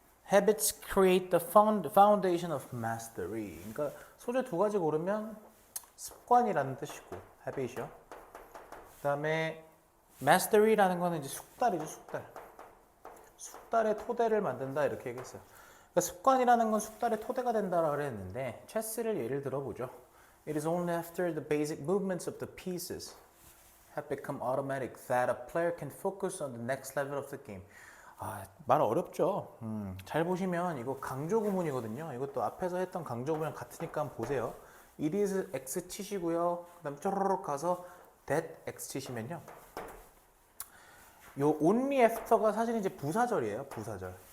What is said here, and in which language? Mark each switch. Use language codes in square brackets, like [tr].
[en] Habits create the foundation of mastery. [ko] 그러니까 소재 두 가지 고르면 습관이라는 뜻이고 habit이요. 그다음에 mastery라는 거는 이제 숙달이죠, 숙달. 숙달의 토대를 만든다 이렇게 얘기했어요. 그러니까 습관이라는 건 숙달의 토대가 된다라고 그랬는데 체스를 예를 들어보죠. [en] It is only after the basic movements of the pieces have become automatic that a player can focus on the next level of the game. [ko] 말 어렵죠. 잘 보시면 이거 강조 구문이거든요. 이것도 앞에서 했던 강조 구문이랑 같으니까 한번 보세요. [en] It is X [ko] 치시고요. 그 다음에 쪼르륵 가서 [en] that X [ko] 치시면요. 요 [en] only after [ko] 가 사실 이제 부사절이에요. 부사절.